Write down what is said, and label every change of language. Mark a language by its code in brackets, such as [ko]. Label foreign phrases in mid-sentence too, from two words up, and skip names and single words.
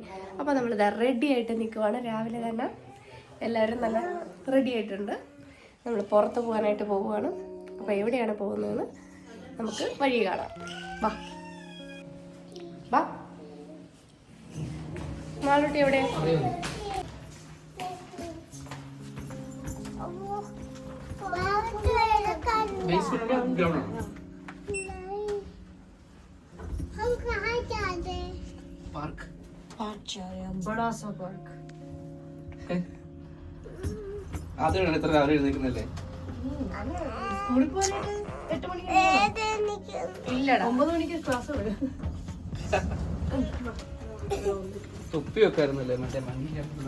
[ml] അപ്പോൾ നമ്മളിത് റെഡി ആയിട്ട് നിൽക്കുവാണ്. രാവിലെ തന്നെ എല്ലാവരും നല്ല റെഡി ആയിട്ടുണ്ട്. നമ്മൾ പുറത്ത് പോകാനായിട്ട് പോവുകയാണ്. അപ്പോൾ എവിടെയാണ് പോകുന്നതെന്ന് നമുക്ക് വഴി കാണാം. വാ വാ മാളൂട്ടി എവിടെയാണ്? [hi] पार्क बड़ा सा पार्क [ml] ആദ്യമാണ് ഇത്ര രാവിലെ എഴുന്നേക്കുന്നല്ലേ? സ്കൂളിൽ പോയിട്ട് 8 മണിക്ക് ഇല്ലടാ 9 മണിക്ക് ക്ലാസ് തുടങ്ങും. തൊപ്പി വെക്കായിരുന്നല്ലേ മറ്റേ മഞ്ഞ?